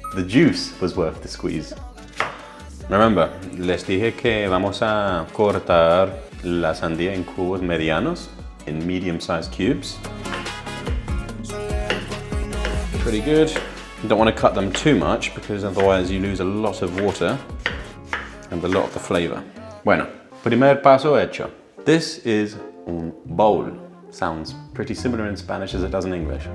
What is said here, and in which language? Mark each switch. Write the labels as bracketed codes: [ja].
[en] The juice was worth the squeeze. Remember, [es] les dije que vamos a cortar la sandía en cubos medianos, [en] in medium-sized cubes. Pretty good. You don't want to cut them too much because otherwise you lose a lot of water and a lot of the flavor. [es] Bueno, primer paso hecho. [en] This is un bowl. Sounds pretty similar in Spanish as it does in English.